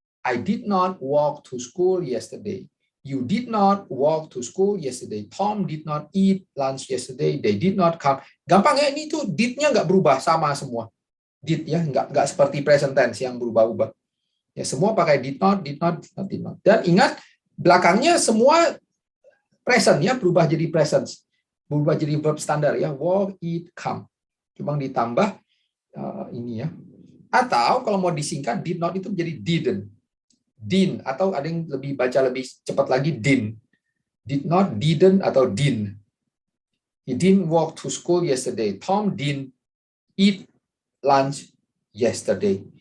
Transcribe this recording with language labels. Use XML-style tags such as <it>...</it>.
<en>I did not walk to school yesterday. You did not walk to school yesterday. Tom did not eat lunch yesterday. They did not come.</en> <id>Gampang ya, ini tuh did-nya nggak berubah, sama semua. Did ya, nggak seperti present tense yang berubah-ubah. Ya, semua pakai did not, did not, did not, did not. Dan ingat, belakangnya semua present ya, berubah jadi present. Berubah jadi verb standar ya, walk, eat, come. Cuma ditambah ini ya. Atau kalau mau disingkat, did not itu jadi didn't. Din, atau ada yang lebih baca lebih cepat lagi, din. Did not, didn't, atau din.</id> <en>He didn't walk to school yesterday. Tom didn't eat lunch yesterday.</en>